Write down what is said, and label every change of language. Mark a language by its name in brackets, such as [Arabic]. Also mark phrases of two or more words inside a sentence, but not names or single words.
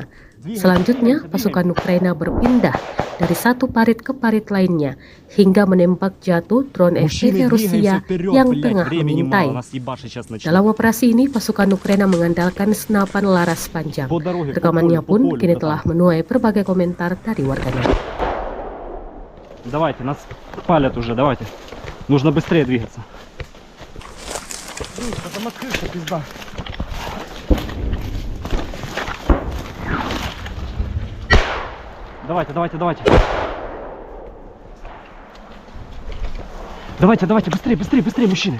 [Indonesian] Selanjutnya, pasukan Ukraina berpindah dari satu parit ke parit lainnya hingga menembak jatuh drone FPV Rusia yang tengah mengintai. Dalam operasi ini, pasukan Ukraina mengandalkan senapan laras panjang. Rekamannya pun kini telah menuai berbagai komentar dari warganet. [Russian] Давайте, нас палят уже, давайте. Нужно быстрее двигаться. Там открыто, пизда. Давайте. Давайте, быстрее, мужчины.